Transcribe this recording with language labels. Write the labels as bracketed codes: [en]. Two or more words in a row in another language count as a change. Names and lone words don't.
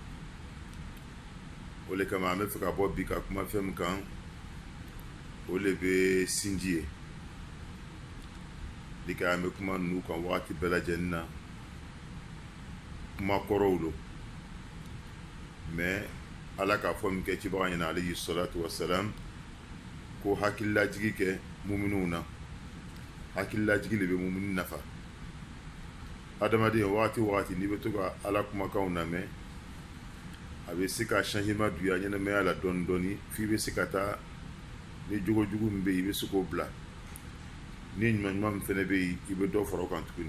[bm] O le kama an bɛ fɛ ka bɔ bi ka kuma fɛn min kan, o le bɛ sinji ye. Ni ka an bɛ kuma ninnu kan wagati bɛɛ lajɛlen na, kuma kɔrɔw lo, mais ala k'a fɔ min kɛ cibaga ɲɛna [ar] عليه الصلاة والسلام [bm] ko hakililajigi kɛ muminuw na. Hakililajigi le bɛ mumini nafa. Adamaden wagati o wagati n'i bɛ to ka ala kumakanw lamɛn, a bɛ se ka changement don i ka ɲɛnamaya la dɔɔni dɔɔni f'i bɛ se ka taa, ni jogo jugu min bɛ yen i bɛ se k'o bila, ni ɲuman ɲuman min fɛnɛ bɛ yen i bɛ dɔ fara o kan tuguni.